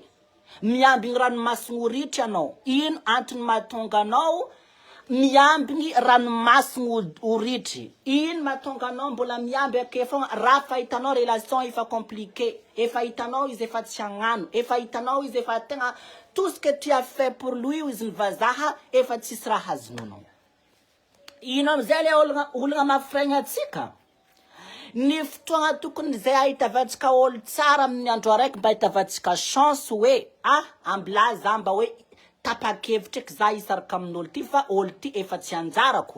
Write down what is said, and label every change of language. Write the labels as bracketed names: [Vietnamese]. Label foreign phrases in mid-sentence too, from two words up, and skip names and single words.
[Malagasy] Miambigny ranomasina ho ritry anao. Ino antony mahatonga anao miambigny ranomasina ho ritry? Ino mahatonga anao mbola miamby ake fogna raha fa hitanao relation efa compliqué, efa hitanao izy efa tsy hagnano, efa hitanao izy efa tegna [French] tout ce que tu as fait pour lui [Malagasy] izy ny vazaha efa tsisy raha azonao. Ino amizay le ologna mafragna atsika? Ny fotoagna tokony zay ahitavantsika olo tsara amin'ny andro araiky mba ahitavantsika chance hoe ambila za mba hoe tapa-kevitra eky za hisaraka amin'olo ty fa olo ty efa tsy anjarako.